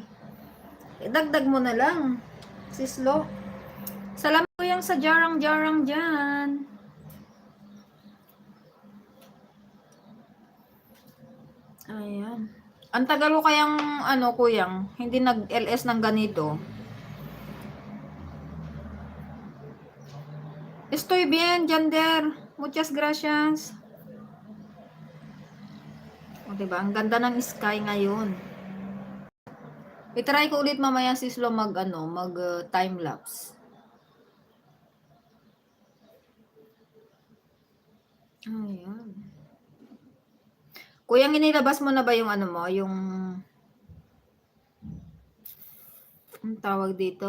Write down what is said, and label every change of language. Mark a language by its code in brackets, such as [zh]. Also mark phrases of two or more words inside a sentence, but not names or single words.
[tl] Dagdag mo na lang, Sis Lo. Salamat ko yung sa jarang-jarang dyan. Ayan. Ang tagal ko kayang, kuyang, hindi nag-LS ng ganito. [es] Estoy bien, Jander. Muchas gracias. O, [tl] diba? Ang ganda ng sky ngayon. I-try ko ulit mamaya si Slo mag [en] time lapse. [tl] Ayan. Kuyang, inilabas mo na ba yung mo, yung ang tawag dito?